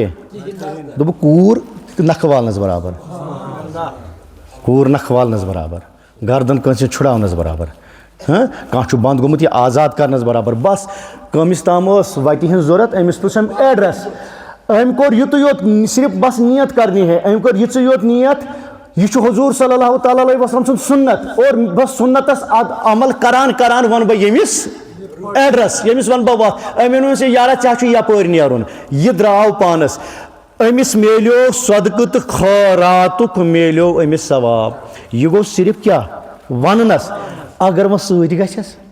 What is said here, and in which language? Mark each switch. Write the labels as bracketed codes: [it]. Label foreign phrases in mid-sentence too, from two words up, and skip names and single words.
[ks] کینٛہہ دوٚپُکھ کوٗر نَکھٕ والنَس برابر کوٗر نَکھٕ والنَس برابر گردن کٲنٛسہِ ہِنٛز چھُڑاونَس برابر کانٛہہ چھُ بنٛد گوٚمُت یہِ آزاد کَرنَس برابر بَس کٔمِس تام ٲس وَتہِ ہِنٛز ضوٚرَتھ أمِس پرٛژھ أمۍ ایڈرَس أمۍ کوٚر یُتُے یوت صرف بس [ur] نیت کرنی ہے [ks] أمۍ کوٚر یِژٕے یوت نیت یہِ چھُ حضوٗر [ar] صلی اللہ تعالیٰ علیہ وسلم [ks] سُنٛد سُنت اور بس سُنتس عمل کران وَنہٕ بہٕ ییٚمِس ایڈرَس ییٚمِس وَنہٕ بہٕ وَتھ أمۍ ووٚن أمِس یارا ژےٚ چھُ یپٲرۍ نیرُن یہِ درٛاو پانَس أمِس میلیو صدقہٕ تہٕ خٲراتُک میلیو أمِس ثواب یہِ گوٚو صرف کیٛاہ وَننَس اگر وۄنۍ سۭتۍ گژھٮ۪س